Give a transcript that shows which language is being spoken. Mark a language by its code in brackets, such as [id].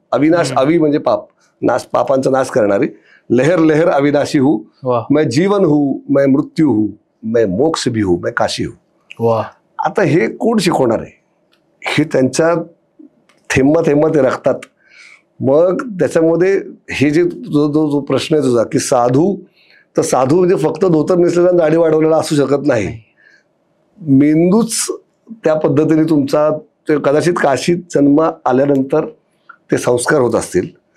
[mr] अविनाश, अवि म्हणजे पाप, नाश, पापांचा नाश करणारी. [hi] लहर लहर अविनाशी हूँ, मैं जीवन हूँ, मैं मृत्यू हूँ, मैं मोक्ष भी हूँ, मैं काशी हूँ. [mr] आता हे कोण शिकवणार आहे? हे त्यांच्या थेंबा थेंबा ते रखतात. मग त्याच्यामध्ये हे जे जो प्रश्न आहे तुझा की साधू, तर साधू म्हणजे फक्त धोतर नेसलेला दाढी वाढवलेला असू शकत नाही. मेंदूच त्या पद्धतीने तुमचा, ते कदाचित काशीत जन्म आल्यानंतर ते संस्कार होत असतील.